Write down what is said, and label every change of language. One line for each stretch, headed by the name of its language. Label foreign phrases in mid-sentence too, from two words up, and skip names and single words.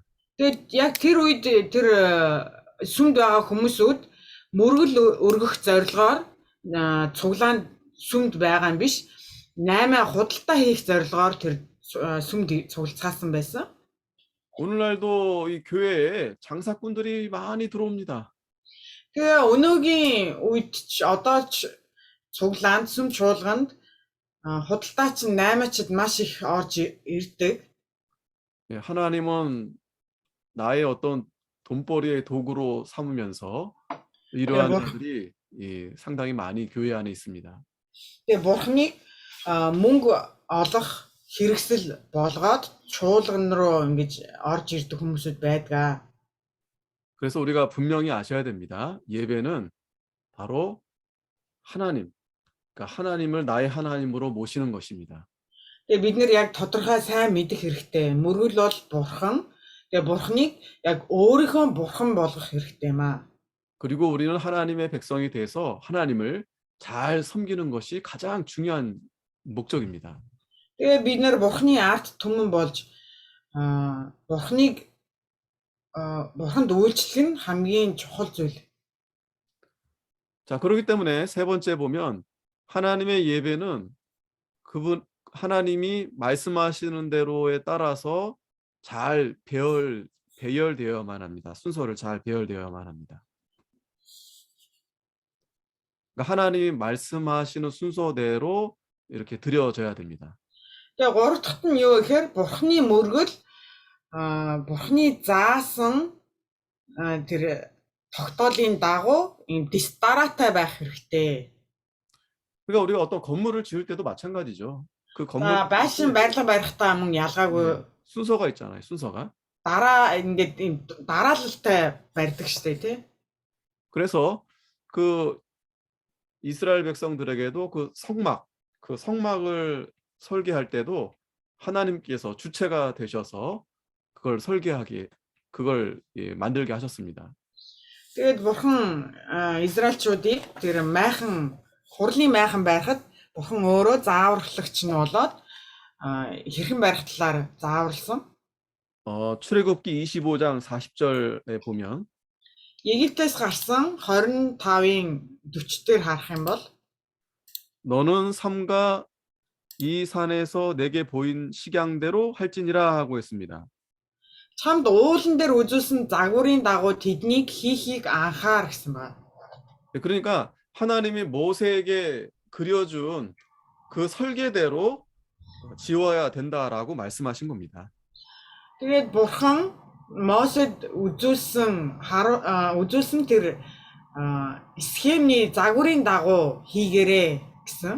Mongolian: Тэгэд яг тэр үед тэр сүмд байгаа хүмүүсүүд мөргөл өргөх зорилгоор цуглаанд сүмд байгаа юм биш, наймаа худалдаа хийх зорилгоор тэр сүмд цуглацгаасан байсан.
Korean: 오늘날도 이 교회에 장사꾼들이 많이 들어옵니다.
Mongolian: Тэгээ өнөөгийн үед ч одоо ч цуглаанд сүм чуулганд худалдаач наймаачд маш их орж ирдэг.
Korean: 하나님은 나의 어떤 돈벌이의 도구로 삼으면서 이러한 자들이 상당히 많이 교회 안에 있습니다.
Mongolian: Тэгээ бурхныг мөнгө олох хэрэгсэл болгоод чуулган руу ингэж орж ирдэг хүмүүсүүд байдаг.
Korean: 그래서 우리가 분명히 아셔야 됩니다. 예배는 바로 하나님, 그러니까 하나님을 나의 하나님으로 모시는 것입니다.
Mongolian: Тэгээ бид нэр яг тодорхой сайн мэдэх хэрэгтэй. Мөргөл бол бурхан. Тэгээ бурхныг яг өөрийнхөө бурхан болгох хэрэгтэй юм аа.
Korean: 그리고 우리는 하나님의 백성이 돼서 하나님을 잘 섬기는 것이 가장 중요한 목적입니다.
Mongolian: Тэгээ бид нэр бурхны ард түмэн болж бурханд үйлчлэх нь хамгийн чухал зүйл.
Korean: 자, 그렇기 때문에 세 번째 보면 하나님의 예배는 하나님이 말씀하시는 대로에 따라서 잘 배열되어야만 합니다. 순서를 잘 배열되어야만 합니다. 그러니까 하나님이 말씀하시는 순서대로 이렇게 드려져야 됩니다.
Mongolian: Тэгээ гурав дахь нь юу гэхээр бурхны мөргөл бурхны заасан тэр тогтоолын дагуу ийм дистаратай байх хэрэгтэй.
Korean: 그러니까 우리가 어떤 건물을 지을 때도 마찬가지죠. 그 건물
Mongolian: байшин барилга барихтаа мөн ялгаагүй
Korean: 순서가 있잖아요. 순서가.
Mongolian: дараа ингээд дараалалтай барьдаг штэ тий.
Korean: 그래서 그 이스라엘 백성들에게도 그 성막을 설계할 때도 하나님께서 주체가 되셔서 그걸 만들게 하셨습니다.
Mongolian: Тэгээд бурхан Израильчуудыг тэр майхан хурлын майхан байхад бурхан өөрөө зааварлагч нь болоод хэрхэн барих талаар зааварласан.
Korean: 출애굽기 25장 40절에 보면
Mongolian: Египтээс гарсан 25-ын 40-дээр харах юм бол
Korean: 너는 삼가 이 산에서 내게 보인 식양대로 할지니라 하고 했습니다.
Mongolian: чамд уулан дээр үзүүлсэн загварын дагуу тэднийг хийхийг анхаар гэсэн байна.
Korean: 그러니까 하나님이 모세에게 그려준 그 설계대로 지어야 된다라고 말씀하신 겁니다.
Mongolian: Тэгээд бурхан Мосед үзүүлсэн тэр схемний загварын дагуу хийгээрэй гэсэн.